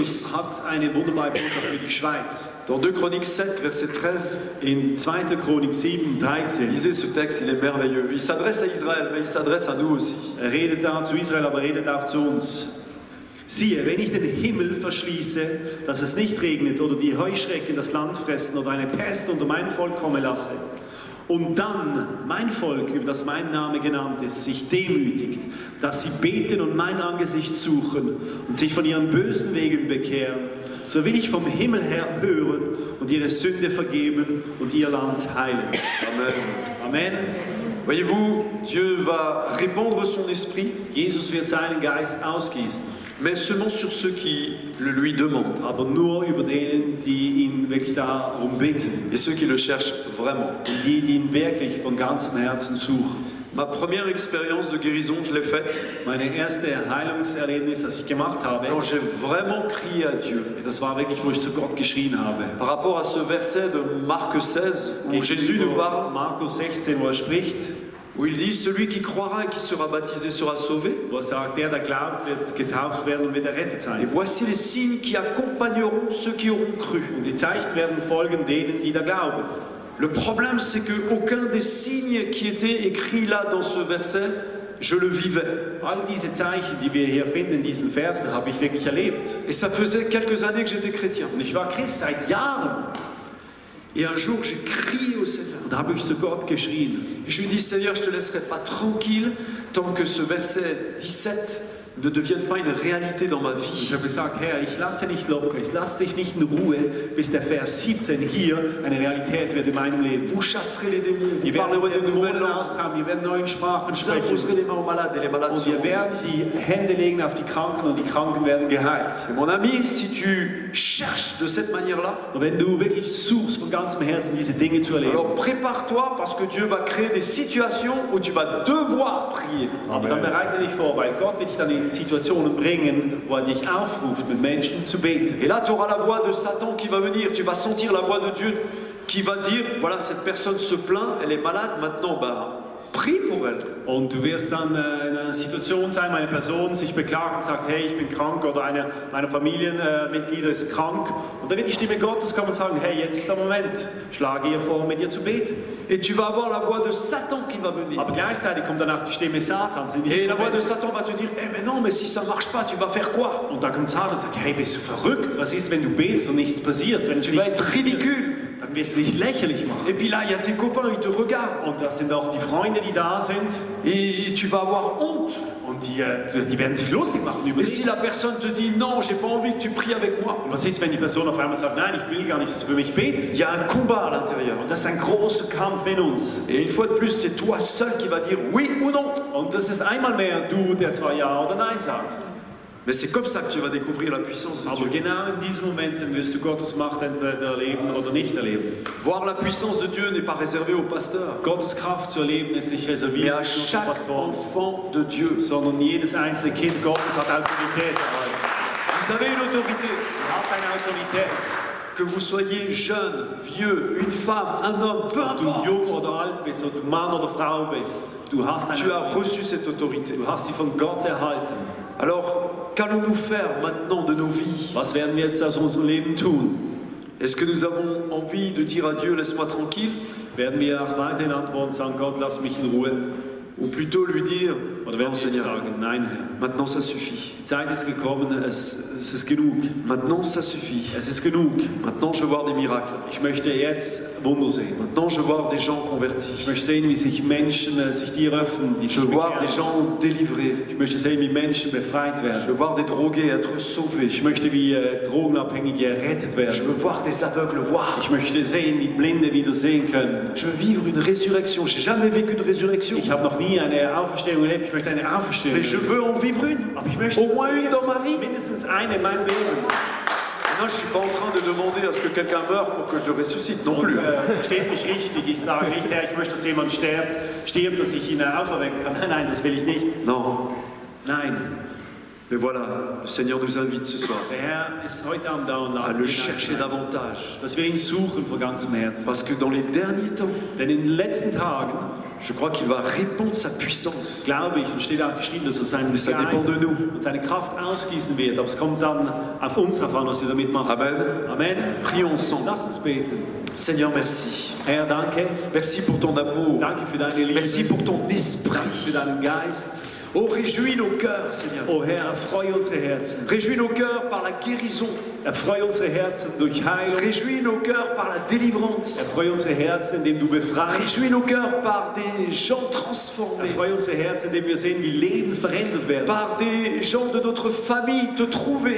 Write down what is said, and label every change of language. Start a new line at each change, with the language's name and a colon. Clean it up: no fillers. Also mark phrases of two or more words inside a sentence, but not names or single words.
German: Jesus hat eine wunderbare Botschaft für die Schweiz.
French: Dans 2 Chroniques 7, verset 13,
German: In 2. Chronik 7, 13
French: lisez ce texte, il est merveilleux. Il s'adresse à Israël, mais il s'adresse à nous aussi.
German: er redet da zu Israel, aber er redet auch zu uns. Siehe, wenn ich den Himmel verschließe, dass es nicht regnet oder die Heuschrecken das Land fressen oder eine Pest unter mein Volk kommen lasse, und dann mein Volk, über das mein Name genannt ist, sich demütigt, dass sie beten und mein Angesicht suchen und sich von ihren bösen Wegen bekehren, so will ich vom Himmel her hören und ihre Sünde vergeben und ihr Land heilen. Amen. Amen.
French: Voyez-vous, Dieu va répandre son esprit,
German: Jesus wird seinen Geist ausgießen,
French: mais seulement sur ceux qui le lui demandent
German: aber nur über denen, die ihn wirklich darum bitten
French: et ceux qui le cherchent vraiment.
German: und die ihn wirklich von ganzem Herzen suchen.
French: Ma première expérience de guérison, je l'ai faite
German: Meine erste Heilungserlebnis, das ich gemacht habe,
French: quand j'ai vraiment crié à Dieu.
German: das war wirklich, wo ich zu Gott geschrien habe.
French: Par rapport à ce verset de Marc 16 où Jésus nous
German: Gegenüber
French: parle,
German: Markus 16, wo er spricht,
French: où il dit celui qui croira et qui sera baptisé sera sauvé.
German: wo er sagt, der glaubt, wird getauft werden und wird errettet
French: Et
German: sein.
French: voici les signes qui accompagneront ceux qui auront cru.
German: Und die Zeichen werden folgen denen, die da glauben.
French: Le problème, c'est qu'aucun des signes qui étaient écrits là dans ce verset, je le vivais.
German: All diese Zeichen, die wir hier finden in diesen Versen, habe ich wirklich erlebt.
French: Et ça faisait quelques années que j'étais chrétien.
German: Und ich war Christ seit Jahren.
French: Et un jour, j'ai crié au Seigneur.
German: Und da habe ich zu Gott geschrien.
French: Et je lui dis, Seigneur, je ne te laisserai pas tranquille tant que ce verset 17 ne devienne pas une réalité dans ma
German: Ich
French: vie.
German: habe gesagt, Herr, ich lasse nicht locker, ich lasse dich nicht in Ruhe, bis der Vers 17 hier eine Realität wird in meinem Leben.
French: Vous chasserez les démons, vous
German: Wir werden
French: parlerez de nouvelles
German: Dämonen
French: langues,
German: austreiben, wir werden neuen Sprachen
French: vous imposerez
German: sprechen
French: les mains aux malades et les malades
German: und wir
French: seront
German: werden die Hände legen auf die Kranken und die Kranken werden geheilt.
French: Et mon ami, si tu cherches de cette manière-là,
German: Und wenn du wirklich suchst von ganzem Herzen diese Dinge zu erleben,
French: alors prépare-toi parce que Dieu va créer des situations où tu vas devoir prier.
German: aber dann bereite dich vor, weil Gott wird dich dann in Situationen bringen, wo er dich aufruft, mit Menschen zu beten.
French: Et là, tu auras la voix de Satan qui va venir. Tu vas sentir la voix de Dieu qui va dire, voilà, cette personne se plaint, elle est malade, maintenant, prie pour elle.
German: Und du wirst dann in einer Situation sein, wo eine Person sich beklagt und sagt, hey, ich bin krank, oder einer meiner Familienmitglieder ist krank. Und dann wird die Stimme Gottes kommen und sagen, hey, jetzt ist der Moment, schlage ihr vor, mit ihr zu beten.
French: Et tu vas avoir la voix de Satan qui va venir.
German: Aber gleichzeitig kommt dann auch die Stimme Satans. In
French: Et
German: diesem
French: la voix de
German: Moment.
French: Satan va te dire, eh mais non, mais si ça marche pas, tu vas faire quoi?
German: Und da kommt Satan und sagt, hey, bist du verrückt? Was ist, wenn du betest und nichts passiert? Wenn
French: Tu vas être ridicule.
German: dann wirst du dich lächerlich machen.
French: Et puis là, il y a tes copains, ils te regardent.
German: Und das sind auch die Freunde, die da sind.
French: Et tu vas avoir honte.
German: Und die werden sich lustig machen über
French: Et
German: dich.
French: si la personne te dit, non, j'ai pas envie que tu pries avec moi,
German: Und was ist, wenn die Person auf einmal sagt, nein, ich will gar nicht, dass du für mich betest?
French: il y a un combat à l'intérieur.
German: Und das ist ein großer Kampf in uns.
French: Et une fois de plus, c'est toi seul qui va dire oui ou non.
German: Und das ist einmal mehr du, der zwar Ja oder Nein sagst.
French: Mais c'est comme ça que tu vas découvrir la puissance de
German: Aber
French: Dieu.
German: genau in diesen Momenten wirst du Gottes Macht entweder erleben oder nicht erleben.
French: Voir la puissance de Dieu n'est pas réservé aux pasteurs,
German: Gottes Kraft zu erleben ist nicht
French: mais
German: reserviert
French: à
German: für
French: chaque
German: Pastoren,
French: enfant de Dieu.
German: sondern jedes einzelne Kind Gottes hat Autorität erhalten.
French: Vous avez une autorité.
German: Er hat eine Autorität.
French: que vous soyez jeune, vieux, une femme, un homme, peu
German: Ob du
French: importe,
German: jung oder alt bist, ob du Mann oder Frau bist, du hast
French: tu as
German: eine,
French: reçu cette autorité.
German: du hast sie von Gott erhalten.
French: Alors, qu'allons-nous faire maintenant de nos vies?
German: Was werden wir jetzt aus unserem Leben tun?
French: Est-ce que nous avons envie de dire à Dieu, laisse-moi tranquille?
German: Werden wir auch weiterhin antworten und sagen, Gott, lass mich in Ruhe?
French: Ou plutôt lui dire,
German: Oder
French: non
German: werden wir
French: Seigneur,
German: sagen, nein Herr,
French: maintenant ça suffit.
German: die Zeit ist gekommen, es ist genug.
French: Maintenant ça suffit.
German: Es ist genug.
French: Maintenant je veux voir des miracles.
German: Ich möchte jetzt Wunder sehen.
French: Maintenant je veux voir des gens
German: Ich
French: convertis.
German: möchte sehen, wie sich Menschen sich dir öffnen, die
French: Je
German: sich
French: veux voir des
German: bekehren.
French: gens délivrés.
German: Ich möchte sehen, wie Menschen befreit
French: Je
German: werden.
French: veux voir des drogués être sauvés.
German: Ich möchte, wie Drogenabhängige errettet
French: Je
German: werden.
French: veux voir des aveugles voir.
German: Ich möchte sehen, wie Blinde wieder sehen können.
French: Je veux vivre une résurrection. J'ai jamais vécu une résurrection.
German: Ich habe noch nie eine Auferstehung erlebt. Ich möchte eine Auferstehung
French: Mais je
German: erleben.
French: veux en vivre une.
German: Aber ich möchte
French: Au moins une dans ma vie.
German: mindestens eine in meinem Leben.
French: Moi, je ne suis pas en train de demander à ce que quelqu'un meure pour que je ressuscite non
German: Und
French: plus.
German: versteht mich richtig. Ich sage nicht, Herr, ich möchte, dass jemand stirbt, dass ich ihn auferwecken kann. Nein, das will ich nicht.
French: Non.
German: Nein.
French: Mais voilà, le Seigneur nous invite ce soir
German: Der Herr ist heute Abend da und
French: à
German: ladet
French: le
German: ihn
French: chercher
German: ein,
French: davantage.
German: dass wir ihn suchen von ganzem Herzen.
French: Parce que dans les derniers temps,
German: Denn in den letzten Tagen,
French: je crois qu'il va répandre sa puissance.
German: glaube ich, und steht auch geschrieben, dass er seinen
French: Mais ça dépend
German: Geist
French: de nous.
German: und seine Kraft ausgießen wird. Aber es kommt dann auf uns drauf an, was wir damit machen. Amen. Amen.
French: Prions ensemble.
German: Lass uns beten.
French: Seigneur, merci.
German: Herr, danke.
French: Merci pour ton amour.
German: Danke für deine Liebe.
French: Merci pour ton
German: Danke für
French: esprit.
German: deinen Geist.
French: Oh, réjouis nos cœurs, Seigneur.
German: Oh Herr, erfreue unsere Herzen.
French: Réjouis nos cœurs par la guérison.
German: Erfreue unsere Herzen durch Heilung.
French: Réjouis nos cœurs par la délivrance.
German: Erfreue unsere Herzen, indem du befreist.
French: Réjouis nos cœurs par des gens transformés.
German: Erfreue unsere Herzen, indem wir sehen, wie Leben verändert werden.
French: Par des gens de notre famille te trouver.